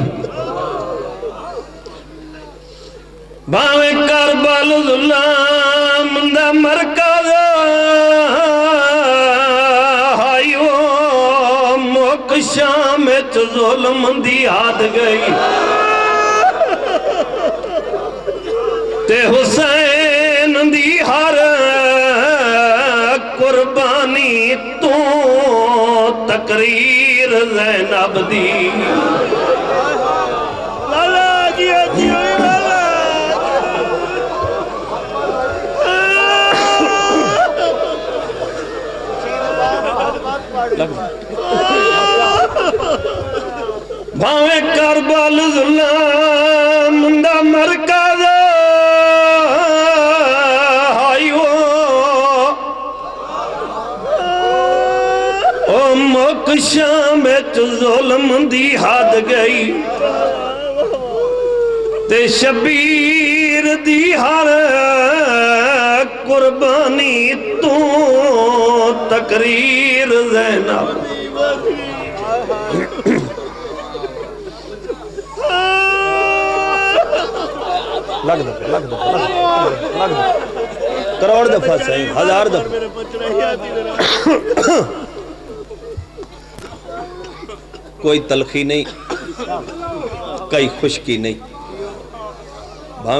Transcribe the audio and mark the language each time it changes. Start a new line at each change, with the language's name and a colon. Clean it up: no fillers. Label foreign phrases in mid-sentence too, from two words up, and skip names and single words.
Punjabi: بھاویں کربل ظلم دا مرکز ہائیو موک شام وچ ظلم دی حد گئی تے حسین دی ہر قربانی تو تقریر زینب دی لالا جی جی لالا بھاویں کربل ظلم دا مرکز ہائیو او موک شام وچ ظلم دی حد گئی تے شبیر دی ہر قربانی تو تقریر زینب
Urdu: لگ دو کروڑ دفعہ صحیح ہزار دفعہ کوئی تلخی نہیں کوئی خشکی نہیں بھاویں